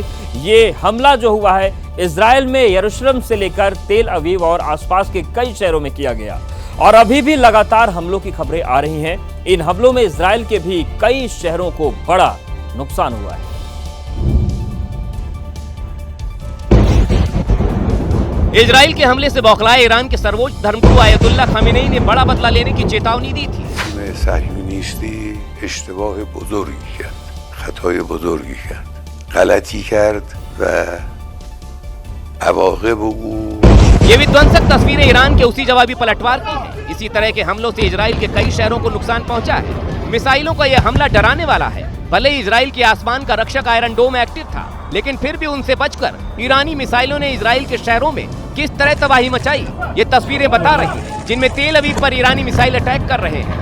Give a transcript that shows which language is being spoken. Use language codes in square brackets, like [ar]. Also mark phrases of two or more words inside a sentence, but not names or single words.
[hi] ये हमला जो हुआ है इजराइल में यरूशलेम से लेकर तेल अवीव और आसपास के कई शहरों में किया गया और अभी भी लगातार हमलों की खबरें आ रही हैं। इन हमलों में इजराइल के भी कई शहरों को बड़ा नुकसान हुआ है। इजराइल के हमले से बौखलाए ईरान के सर्वोच्च धर्मगुरु आयतुल्लाह खामेनेई ने बड़ा बदला लेने की चेतावनी दी थी। [fa] صهیونیستی اشتباه بزرگی کرد، خطای بزرگی کرد، غلطی کرد و عواقب او [hi] ये विध्वंसक तस्वीरें ईरान के उसी जवाबी पलटवार की हैं। इसी तरह के हमलों से इजराइल के कई शहरों को नुकसान पहुंचा है। मिसाइलों का यह हमला डराने वाला है। भले ही इजराइल के आसमान का रक्षक आयरन डोम एक्टिव था, लेकिन फिर भी उनसे बचकर ईरानी मिसाइलों ने इजराइल के शहरों में किस तरह तबाही मचाई, ये तस्वीरें बता रही हैं, जिनमें तेल अवीव पर ईरानी [en] missile attack [hi] कर रहे हैं।